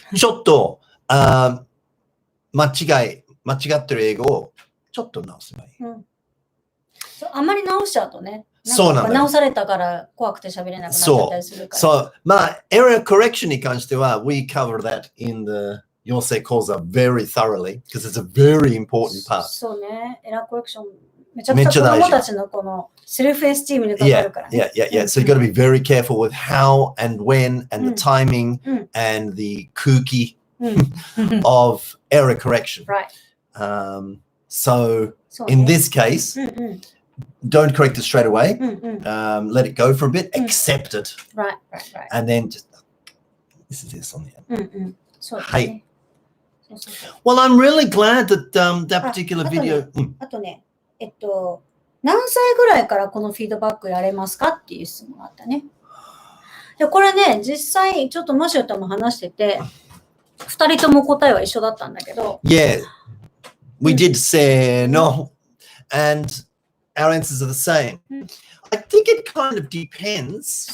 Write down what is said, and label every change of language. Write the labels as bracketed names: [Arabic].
[Japanese] ちょっと、間違ってる英語をちょっと直せばいい。あまり直しちゃうとね。そうなんだよ。直されたから怖くて喋れなくなっちゃったりするから。そう。 [English] error correction [Japanese] に関しては、 [English] we cover that in the 養成講座 very thoroughly, because it's a very important part. [Japanese] そうね。エラーコレクション、めちゃくちゃ子供たちのこのセルフエスティームにかかるからね。 [English] Yeah. So you've got to be very careful with how and when and the timing and the kooky of error correction. Right. So in this case, don't correct it straight away. Let it go for a bit. Accept it. Right. And then just, this is this on the end. Hey. Well, I'm really glad that that particular video. [Japanese] あとね、何歳ぐらいからこのフィードバックやれますかっていう質問があったね。で、これね、実際ちょっとマシュとも話してて、2人とも答えは一緒だったんだけど。 [English] Yeah, we did say no, and our answers are the same. I think it kind of depends.